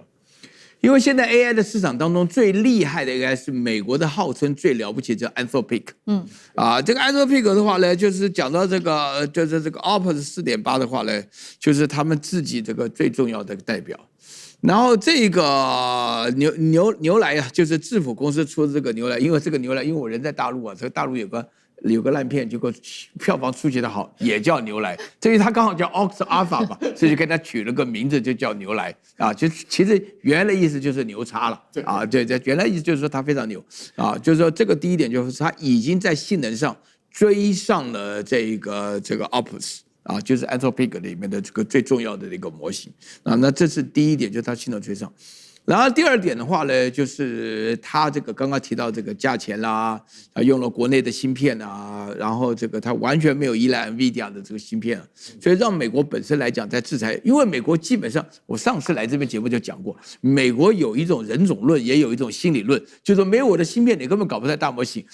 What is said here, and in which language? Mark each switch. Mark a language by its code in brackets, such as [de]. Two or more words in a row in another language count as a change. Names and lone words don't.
[zh] 因為現在 AI 的市場當中最厲害的應該是美國的號稱最了不起叫 Anthropic，這個 Anthropic 的話呢，就是講到這個就是這個 Opus 4.8的話呢，就是他們自己這個最重要的代表。然後這個牛來啊，就是智譜公司出的這個牛來，因為這個牛來，因為我人在大陸啊，這個大陸有個爛片，結果票房出奇的好，也叫牛來。至於他剛好叫 Ox Alpha 嘛，所以就給他取了個名字，就叫牛來啊。就其實原來的意思就是牛叉了啊。对，原來意思就是說他非常牛啊。就是說這個第一點就是他已經在性能上追上了這個 Opus 啊，就是 Anthropic 裡面的這個最重要的一個模型啊。那這是第一點，就是他性能追上。然後第二點的話呢，就是它這個剛剛提到這個價錢啦，用了國內的芯片啊，然後這個它完全沒有依賴 NVIDIA 的這個芯片，所以讓美國本身來講在制裁，因為美國基本上我上次來這邊節目就講過，美國有一種人種論，也有一種心理論，就是說沒有我的芯片，你根本搞不出來大模型。